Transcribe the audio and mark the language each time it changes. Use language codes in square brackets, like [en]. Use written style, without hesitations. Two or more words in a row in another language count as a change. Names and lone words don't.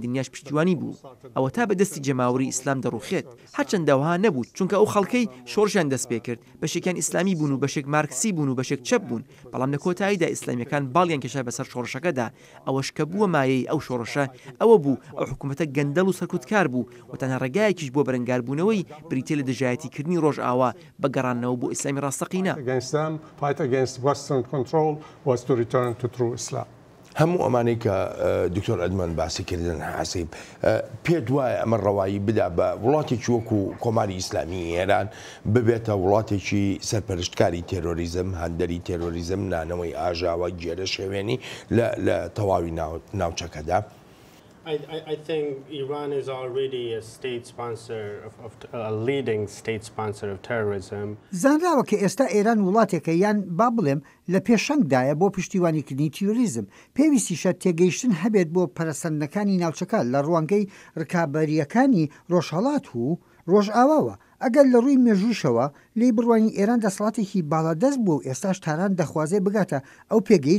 [ckb] دنیاش پشتیوانی بوو ئەوە تا بەدەستی جەماوەری ئیسلام دەڕوخێت هەرچەندە ئەوها نەبوو چونکە ئەو خەڵکەی شۆڕشیان دەست پێ کرد بەشێکیان ئیسلامی بوون و بەشێک مارکسی بوون و بەشێک چەپ بوون بەڵام لە کۆتاییدا ئیسلامیەکان باڵیان کێشا بەسەر شۆڕشەکەدا ئەوەش کە بووە مایەی ئەو شۆڕشە ئەوە بوو ئەو حکوومەتە گەندەڵ و سەرکوتکار بوو و تەنها ڕێگایەکیش بۆ بەرەنگاربوونەوەی بریتێ لە دژایەتیکردنی ڕۆژئاوا بەگەڕانەوە بۆ ئیسلامی ڕاستەقینە. [en] Fight against Western control was to return to true Islam. [ckb] هەموو ئەمانەی کە دکتۆر ئەدمۆند باسی کردن حەسیب پێت وایە ئەمە ڕەوایی بدا بە وڵاتێکی وەکو کۆماری ئیسلامی ئێران ببێتە وڵاتێکی سەرپەرشتکاری تێرۆریزم هەندەری تێرۆریزم نانەوەی ئاژاوە گێرە شێوێنی لە تەواوی ناوچەکەدا. [en] I think Iran is already a state sponsor of a leading state sponsor of terrorism. [ckb] زانراوە کە ئێستا ئێران وڵاتێکە یان با بڵێم لە پێشەنگدایە بۆ پشتیوانیکردنی تیۆریزم پێویستیشە تێگەیشتن هەبێت بۆ پەرەسەندەکانی ناوچەکە لە ڕوانگەی ڕکابەریەکانی ڕۆژهەڵات و ڕۆژئاواوە ئەگەر لە ڕووی مێژووشەوە لی بڕوانی ئێران دەسەڵاتێکی باڵادەست بوو و ئێستاش تاران دەخوازێ بگاتە ئەو پێگەی